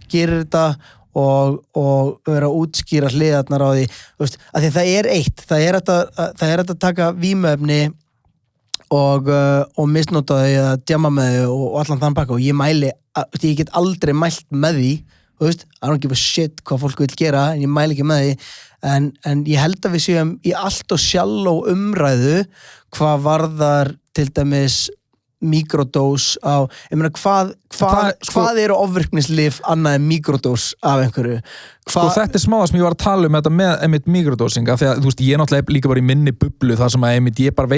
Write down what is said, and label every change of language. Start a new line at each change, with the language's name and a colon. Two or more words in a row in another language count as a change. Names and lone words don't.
Icelandic: gerir þetta og vera að útskýra hliðarnar á því, veist, að því það er hægt að taka vímuefni og misnota þau eða djama með þau og allan þann pakka, og ég get aldrei mælt með því, veist,
English: I don't give a shit
Icelandic: hvað fólk vil gera, en ég mæli ekki með því, en ég held að við séum í allt og shallow umræðu hvað varðar til dæmis mikrodós á, ég meina hvað eru ofvirknislyf annað en mikrodós af einhverju? Þetta smá sem ég var að tala þetta með einmitt mikrodósinga, því að þú veist, ég er náttúrulega líka bara í minni bublu þar sem að einmitt ég bara veit